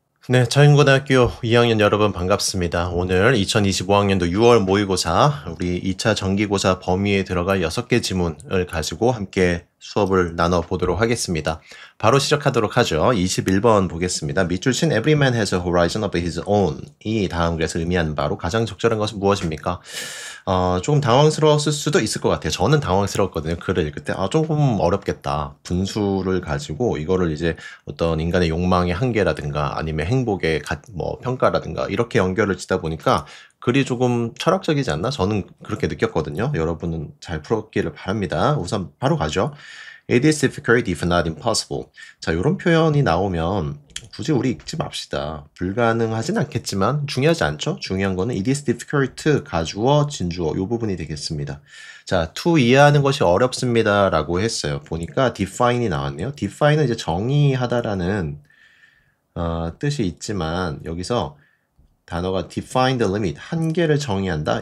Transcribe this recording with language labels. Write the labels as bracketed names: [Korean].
[Korean] 네, 차인고등학교 2학년 여러분 반갑습니다. 오늘 2025학년도 6월 모의고사 우리 2차 정기고사 범위에 들어갈 6개 지문을 가지고 함께 수업을 나눠보도록 하겠습니다. 바로 시작하도록 하죠. 21번 보겠습니다. [English] 밑줄 친 Every man has a horizon of his own. [Korean] 이 다음 글에서 의미하는 바로 가장 적절한 것은 무엇입니까? 조금 당황스러웠을 수도 있을 것 같아요. 저는 당황스러웠거든요. 글을 읽을 때. 조금 어렵겠다. 분수를 가지고 이거를 이제 어떤 인간의 욕망의 한계라든가 아니면 행복의 평가라든가 이렇게 연결을 짓다 보니까 글이 조금 철학적이지 않나? 저는 그렇게 느꼈거든요. 여러분은 잘 풀었기를 바랍니다. 우선 바로 가죠. [English] It is difficult if not impossible. [Korean] 자, 이런 표현이 나오면 굳이 우리 읽지 맙시다. 불가능하진 않겠지만 중요하지 않죠? 중요한 거는 it is difficult 가주어, 진주어 이 부분이 되겠습니다. 자, to 이해하는 것이 어렵습니다 라고 했어요. 보니까 define이 나왔네요. define은 이제 정의하다라는 뜻이 있지만 여기서 단어가 define the limit, 한계를 정의한다.